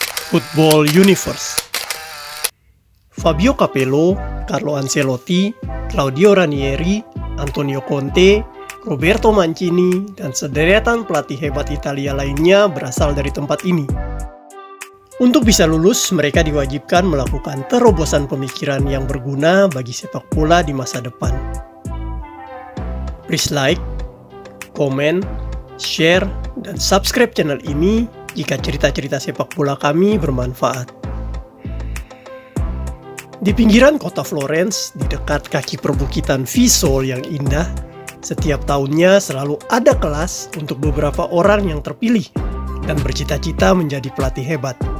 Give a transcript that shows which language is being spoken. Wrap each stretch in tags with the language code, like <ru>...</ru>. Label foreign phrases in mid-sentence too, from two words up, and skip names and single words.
<id>Football Universe. Fabio Capello, Carlo Ancelotti, Claudio Ranieri, Antonio Conte, Roberto Mancini, dan sederetan pelatih hebat Italia lainnya berasal dari tempat ini. Untuk bisa lulus, mereka diwajibkan melakukan terobosan pemikiran yang berguna bagi sepak bola di masa depan.</id> <en>Please like,</en> <id>komen, share, dan subscribe channel ini jika cerita-cerita sepak bola kami bermanfaat. Di pinggiran kota Florence, di dekat kaki perbukitan Fiesole yang indah, setiap tahunnya selalu ada kelas untuk beberapa orang yang terpilih dan bercita-cita menjadi pelatih hebat.</id>